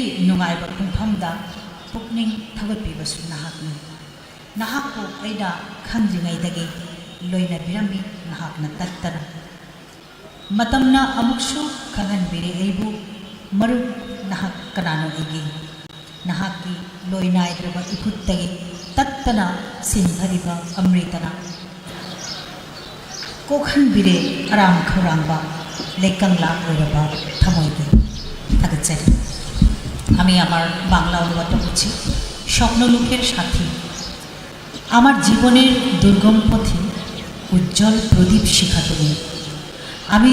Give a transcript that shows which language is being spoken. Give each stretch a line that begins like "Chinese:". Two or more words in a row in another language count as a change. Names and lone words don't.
Manipuri: ꯅꯨꯡꯉꯥꯏꯕ ꯄꯨꯡꯐꯝꯗ ꯄꯨꯛꯅꯤꯡ ꯊꯧꯒꯠꯄꯤꯕꯁꯨ ꯅꯍꯥꯛꯅꯤ ꯅꯍꯥꯛꯄꯨ ꯑꯩꯅ ꯈꯪꯗ꯭ꯔꯤꯉꯩꯗꯒꯤ ꯂꯣꯏꯅꯕꯤꯔꯝꯃꯤ ꯅꯍꯥꯛꯅ ꯇꯠꯇꯅ ꯃꯇꯝꯅ ꯑꯃꯨꯛꯁꯨ ꯈꯪꯍꯟꯕꯤꯔꯦ ꯑꯩꯕꯨ ꯃꯔꯨꯞ ꯅꯍꯥꯛ ꯀꯅꯥꯅꯣ ꯑꯩꯒꯤ ꯅꯍꯥꯛꯀꯤ ꯂꯣꯏ ꯅꯥꯏꯗ꯭ꯔꯕ ꯏꯈꯨꯠꯇꯒꯤ ꯇꯠꯇꯅ ꯁꯤꯟꯊꯔꯤꯕ ꯑꯃ꯭ꯔꯤꯇꯅ কোখানবিরে আরাম খৌরাংবা লেকাংলা ওইরবা থামইগে
Bangla: থাকছে আমি আমার বাংলা অনুবাদটা করছি স্বপ্নলোকের সাথী আমার জীবনের দুর্গম পথে উজ্জ্বল প্রদীপ শিখা তুমি আমি